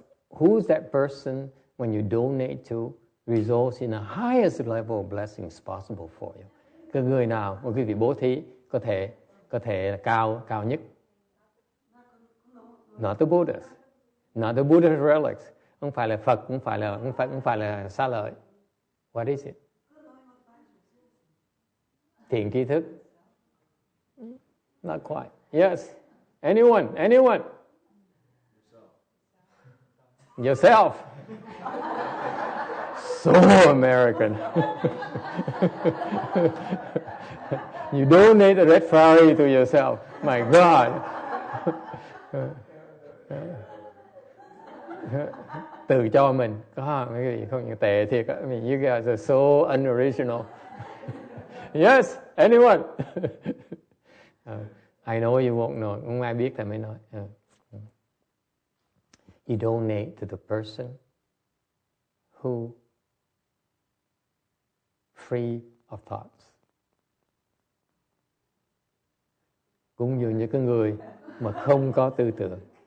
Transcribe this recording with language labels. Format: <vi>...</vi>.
<en>Who's that person when you donate to results in the highest level of blessings possible for you?</en> <vi>Cái người nào mà quý vị bố thí có thể là cao nhất?</vi> <en>Not the Buddhas. Not the Buddha's relics.</en> <vi>Không phải là Phật, không phải là xá lợi.</vi> <en>What is it?</en> <vi>Thiện tri thức.</vi> <en>Not quite. Yes. Anyone? Yourself. So American. You donate a red Ferrari to yourself. My God.</en> <vi>Tự cho mình. Có mấy cái gì không tệ thiệt á.</vi> <en>I mean, you guys are so unoriginal. Yes, anyone? I know you won't know.</en> <vi>Không ai biết thì mới nói.</vi> <en>You donate to the person who free of thoughts.</en> <vi>Cũng dường như cái người mà không có tư tưởng.</vi>